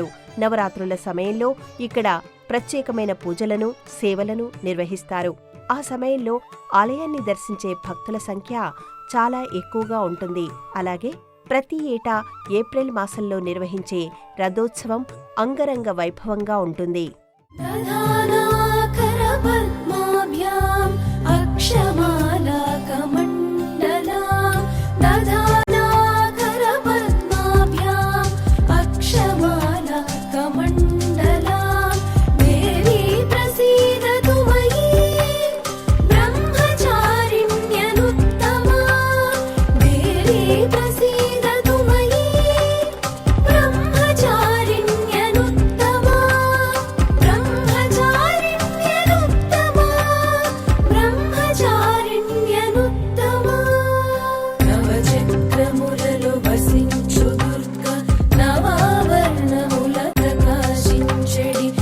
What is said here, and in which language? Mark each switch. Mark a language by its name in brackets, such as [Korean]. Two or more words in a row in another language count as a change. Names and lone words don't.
[Telugu] నవరాత్రుల సమయంలో ఇక్కడ ప్రత్యేకమైన పూజలను, సేవలను నిర్వహిస్తారు. ఆ సమయంలో ఆలయాన్ని దర్శించే భక్తుల సంఖ్య చాలా ఎక్కువగా ఉంటుంది. అలాగే ప్రతి ఏటా ఏప్రిల్ మాసంలో నిర్వహించే రథోత్సవం అంగరంగ వైభవంగా ఉంటుంది. [Sanskrit] दधानाकरपद्माभ्याम् अक्षमालाकमण्डलाम् दधानाकरपद्माभ्याम् अक्षमालाकमण्डलाम् देवी प्रसीदतु मयि ब्रह्मचारिण्यनुत्तमा देवी प्रसीदतु मयि [Telugu] ब्रह्मचारिण्यनुत्तमा నవచక్రములలో వసించు దుర్గా నవావర్ణముల ప్రకాశించెడి